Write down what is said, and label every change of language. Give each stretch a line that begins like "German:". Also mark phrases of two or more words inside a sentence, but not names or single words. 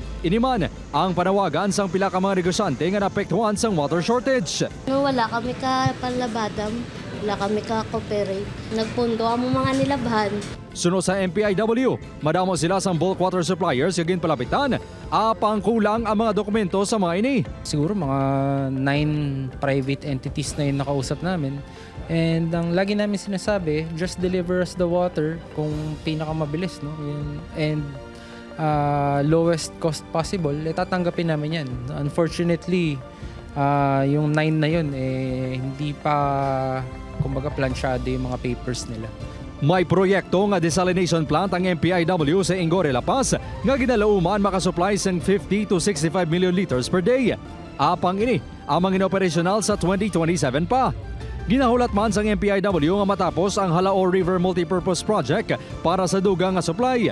Hiligaynon: Iniman ang panawagan sang pila ka mga negosyante nga naapektuhan sang
English: water shortage.
Hiligaynon: Wala kami ka panlabadam, wala kami ka cooperate. Nagpundo ang mga nilabhan. Sunod sa MPIW, madamo sila sang
English: bulk water suppliers
Hiligaynon: kagin palapitan, apang kulang ang mga dokumento sa mga ini.
Filipino: Siguro mga 9 private entities na yung nakausap namin. And ang lagi namin sinasabi,
English: just deliver us the water
Filipino: kung pinakamabilis, no?
English: And lowest cost possible,
Filipino: tatanggapin namin yan. Unfortunately, yung 9 na yun, hindi pa kumbaga plansyado yung mga papers nila.
Hiligaynon: May proyekto nga
English: desalination plant
Hiligaynon: ang MPIW sa Ingore, La Paz nga ginalauman makasupply sang 50 to 65
English: million liters per day.
Hiligaynon: Apang ini, amang inoperasyonal sa 2027 pa. Ginahulat man sang MPIW nga matapos ang Halao River Multipurpose Project para sa dugang nga supply.